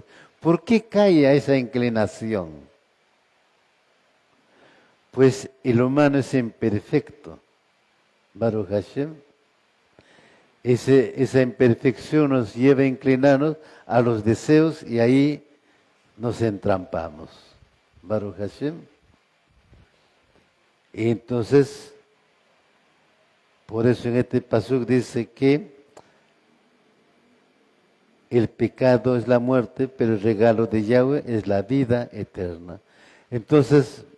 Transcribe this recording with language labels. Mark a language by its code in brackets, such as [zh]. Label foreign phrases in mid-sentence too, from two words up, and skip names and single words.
[es] ¿Por qué cae a esa inclinación? Pues el humano es imperfecto. [he] ברוך השם. [es] Esa imperfección nos lleva a inclinarnos a los deseos y ahí nos entrampamos. [he] ברוך השם. [es] Y entonces, por eso en este pasuk dice que el pecado es la muerte, pero el regalo de Yahweh es la vida eterna.